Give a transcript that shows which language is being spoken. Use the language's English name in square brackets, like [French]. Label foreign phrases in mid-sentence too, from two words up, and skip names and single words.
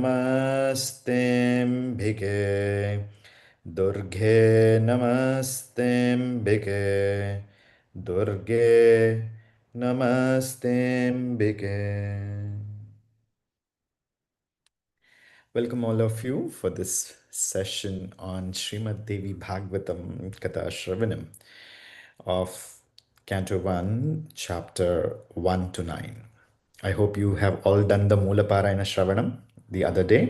[Sanskrit] नमस्तेम्बिके दुर्गे नमस्तेम्बिके दुर्गे नमस्तेम्बिके. [English] Welcome all of you for this session on Śrīmad Devī Bhāgavatam [Sanskrit] कथा श्रवणम् [English] of Canto 1, Chapter 1 to 9. I hope you have all done the [Sanskrit] मूल पारायण श्रवणम् [English] the other day.